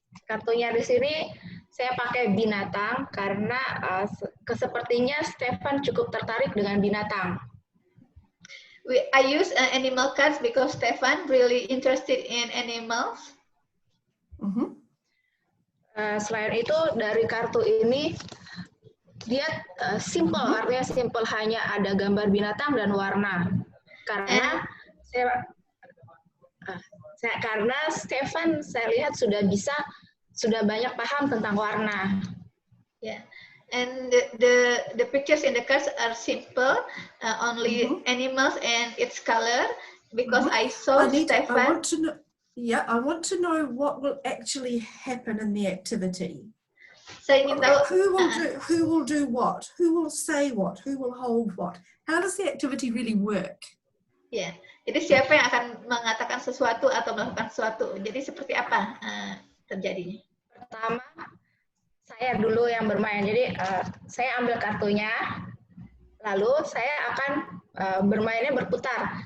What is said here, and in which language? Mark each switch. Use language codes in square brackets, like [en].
[id] Kartunya di sini saya pakai binatang karena sepertinya Stefan cukup tertarik dengan binatang. [en] I use animal cards because Stefan really interested in animals. [id] Selain itu dari kartu ini dia simple, artinya simple, hanya ada gambar binatang dan warna. Karena karena Stefan saya lihat sudah banyak paham tentang warna. Yeah. [en] And the pictures in the cards are simple, only animals and its color, because I saw Stefan. I want to know what will actually happen in the activity. [id] Saya ingin tahu [en] who will do what, who will say what, who will hold what. How does the activity really work? [id] Ya, jadi siapa yang akan mengatakan sesuatu atau melakukan sesuatu. Jadi seperti apa terjadinya? Pertama, saya dulu yang bermain. Jadi saya ambil kartunya, lalu saya akan bermainnya berputar.